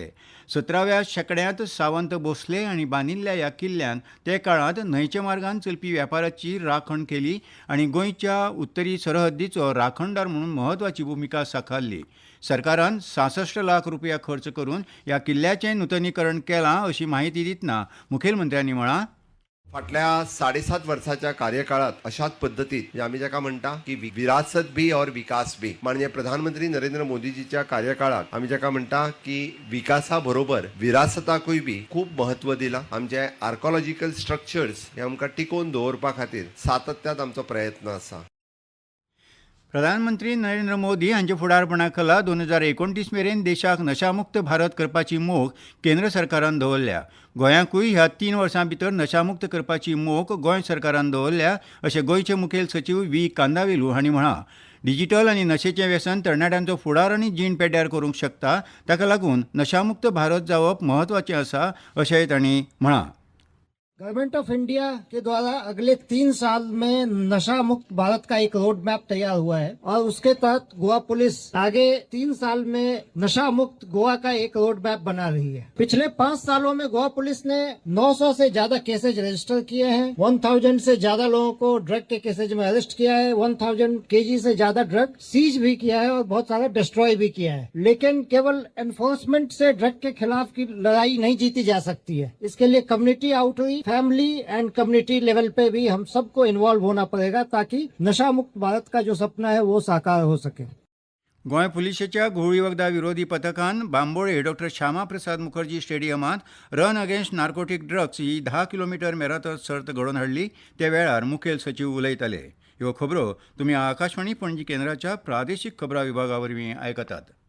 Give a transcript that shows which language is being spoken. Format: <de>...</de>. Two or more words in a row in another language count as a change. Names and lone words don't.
<kok>17व्या शेंकड्यांत सावंत भोसले हांणी बांदिल्ल्या ह्या किल्ल्यान ते काळांत न्हंयच्या मार्गान चलपी वेपाराची राखण केली आनी गोंयच्या उत्तरी सरहद्दीचो राखणदार म्हणून म्हत्वाची भुमिका साकारली. सरकारान 66 लाख रुपया खर्च करून ह्या किल्ल्याचें नूतनीकरण केलां अशी माहिती दितना मुखेलमंत्र्यांनी म्हळां, फाटल्या 7.5 वर्साच्या कार्यकाळात अशाच पद्धतीत आम्ही जाका म्हणटा की</kok> <hi>विरासत बी और विकास बी</hi> <kok>म्हणजे प्रधानमंत्री नरेंद्र मोदीजीच्या कार्यकाळात आम्ही जाका म्हणटा की विकासा बरोबर विरासताकूय बी खूप महत्व दिला. आमचे</kok> <en>archaeological structures</en> <kok>हे आमकां टिकोवन दवरपा खातीर सातत्यात आमचो प्रयत्न आसा. प्रधानमंत्री नरेंद्र मोदी हांच्या फुडारपणा खाला 2029 मेरेन देशाक नशामुक्त भारत करपाची मोख केंद्र सरकारान दवरल्या. गोंयाकूय ह्या 3 वर्सां भितर नशामुक्त करपाची मोख गोंय सरकारान दवरल्या अशें गोंयचे मुखेल सचीव व्ही कांदावेलू हांणी म्हळां. डिजिटल आनी नशेचें व्यसन तरणाट्यांचो फुडार आनी जीण पेड्ड्यार करूंक शकता, ताका लागून नशामुक्त भारत जावप म्हत्वाचें आसा अशेंय तांणी म्हळां.</kok> <en>Government of India</en> <hi>के द्वारा अगले 3 साल में नशा मुक्त भारत का एक</hi> <en>road map</en> <hi>तैयार हुआ है और उसके तहत गोवा पुलिस आगे 3 साल में नशा मुक्त गोवा का एक</hi> <en>road map</en> <hi>बना रही है. पिछले 5 सालों में गोवा पुलिस ने 900 से ज्यादा</hi> <en>cases register</en> <hi>किए हैं, 1000 से ज्यादा लोगों को ड्रग के केसेज में अरेस्ट किया है, 1000 केजी से ज्यादा</hi> <en>drug seize</en> <hi>भी किया है और बहुत सारा डिस्ट्रॉय भी किया है. लेकिन केवल एनफोर्समेंट से ड्रग के खिलाफ की लड़ाई नहीं जीती जा सकती है. इसके लिए</hi> <en>community outreach, family and community level</en> <hi>पे भी हम सबको इन्वॉल्व होना पड़ेगा ताकि नशा मुक्त भारत का जो सपना है वो साकार हो सके.</hi> <kok>गोंय पुलिशेच्या घुवळी वखदा विरोधी पथकान बांबोळे डॉ. श्यामा प्रसाद मुखर्जी स्टेडियमांत रन अगेन्स्ट नार्कोटीक ड्रग्स ही 10 किलोमीटर मॅरेथॉन सर्त घडोवन हाडली. त्या वेळार मुखेल सचिव उलयताले. ह्यो खबरो तुमी आकाशवाणी पणजी केंद्राच्या प्रादेशीक खबरां विभागावरवीं आयकतात.</kok>